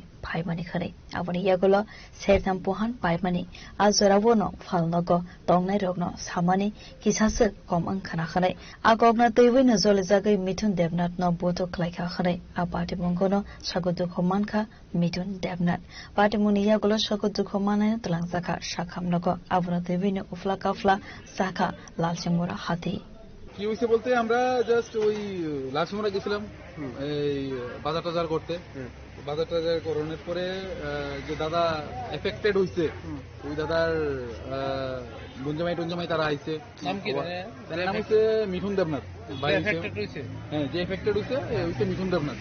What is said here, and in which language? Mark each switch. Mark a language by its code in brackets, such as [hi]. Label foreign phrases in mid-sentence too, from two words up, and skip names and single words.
[trp] Paimani khare aboni yagulo sertam pohan paimani azoravono falnogo tongnai rogno samani kisase komang khana khare agogna teiwe nazole jagai mithun devnat no boto klaika khare apati mongono sagodu khomankha mithun devnat patimuni yagulo sagodu khomana tlangsaka shakhamnogo abona teiwe no ufla kafla saka lalchimura hati [bn] কি হইছে বলতে আমরা জাস্ট ওই লালসমরা গেছিলাম এই বাজার টাজার করতে বাজার টাজার করানোর পরে যে দাদা এফেক্টেড হইছে ওই দাদার গুঞ্জমাই তারা আইছে নাম কি তার নাম হচ্ছে মিঠুন দেবনাথ হ্যাঁ যে এফেক্টেড হইছে মিঠুন দেবনাথ